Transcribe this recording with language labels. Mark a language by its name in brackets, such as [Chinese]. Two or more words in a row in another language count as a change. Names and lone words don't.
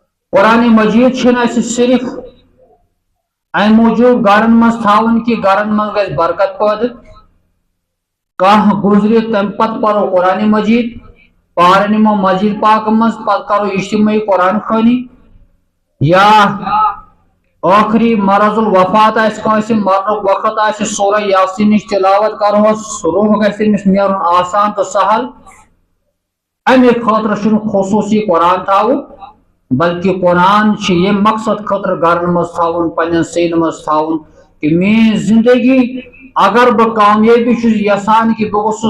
[Kashmiri] قرآن مجید صرف ام موجود گرن مز تھاون کہ گرن مز گژھِ برکت پٲدٕ کانٛہہ گزرِ تمہِ پتہٕ پرو قرآن مجید پار نمو مسجد پاک مز پتہٕ کرو اجتماعی قرآن خوانی یا آخری مرض الوفات آسہِ کٲنٛسہِ مرنُک وقت آسہِ سورہ یاسین نِش تلاوت کرہوس روح گژھِ تٔمِس نیرُن آسان تہٕ سہل امہِ خٲطرٕ چھُنہٕ خصوٗصی قرآن تھاوُن بلکہ قرآن چھِ ییٚمہِ مقصد خٲطرٕ گرن مز تھاوُن پننٮ۪ن سیٖنہٕ مز تھاوُن کہ میٲنۍ زندگی اگر بہٕ کامیٲبی چھُس یژھان کہ بہٕ گوٚژھُس